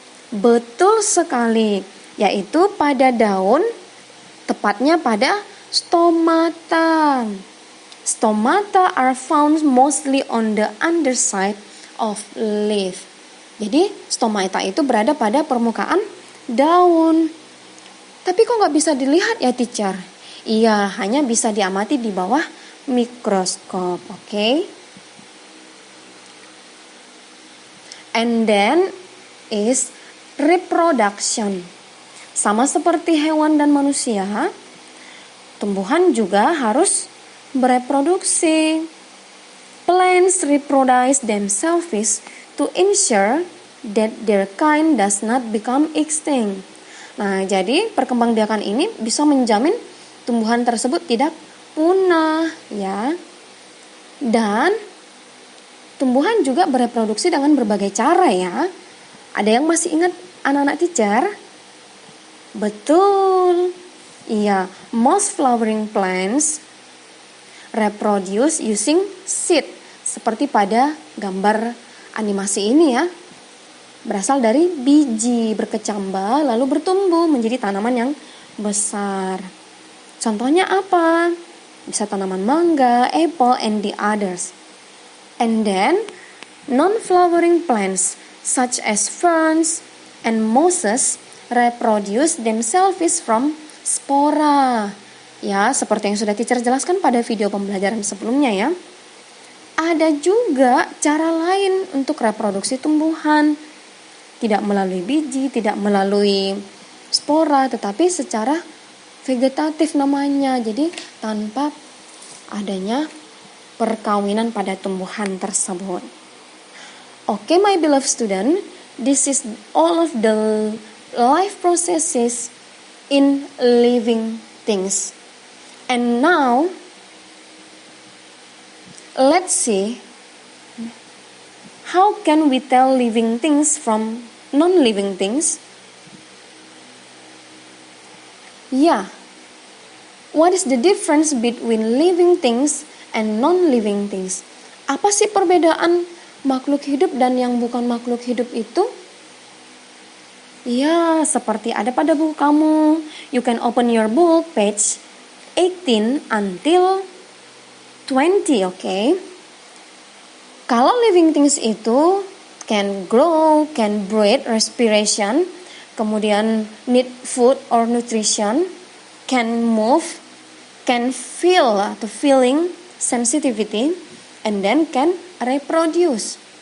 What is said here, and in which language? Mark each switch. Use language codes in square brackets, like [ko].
[id] Betul sekali, yaitu pada daun, tepatnya pada stomata. [en] Stomata are found mostly on the underside of leaf. [id] Jadi, stomata itu berada pada permukaan daun. Tapi kok nggak bisa dilihat ya, teacher? Iya, hanya bisa diamati di bawah mikroskop, oke? [en] And then is reproduction. [id] Sama seperti hewan dan manusia, tumbuhan juga harus bereproduksi. [en] Plants reproduce themselves to ensure that their kind does not become extinct. [id] Nah, jadi perkembangbiakan ini bisa menjamin tumbuhan tersebut tidak punah, ya. Dan tumbuhan juga bereproduksi dengan berbagai cara, ya. Ada yang masih ingat anak-anak teacher? Betul. [en] Iya, most flowering plants reproduce using seed. [id] Seperti pada gambar animasi ini, ya. Berasal dari biji berkecambah lalu bertumbuh menjadi tanaman yang besar. Contohnya apa? Bisa tanaman mangga, [en] apple, and the others. And then, non-flowering plants such as ferns and mosses reproduce themselves from spora. [id] Ya, seperti yang sudah teacher jelaskan pada video pembelajaran sebelumnya, ya. Ada juga cara lain untuk reproduksi tumbuhan. Tidak melalui biji, tidak melalui spora, tetapi secara vegetatif namanya. Jadi, tanpa adanya perkawinan pada tumbuhan tersebut. [en] Okay, my beloved student, this is all of the life processes in living things. And now, let's see how can we tell living things from non-living things? Yeah, what is the difference between living things and non-living things? [id] Apa sih perbedaan makhluk hidup dan yang bukan makhluk hidup itu? Ya, seperti ada pada buku kamu. [en] You can open your book, page 18 until 20, okay? Kalau living things itu can grow, can breathe, respiration, kemudian need food or nutrition, can move, can feel atau feeling, sensitivity, and then can reproduce.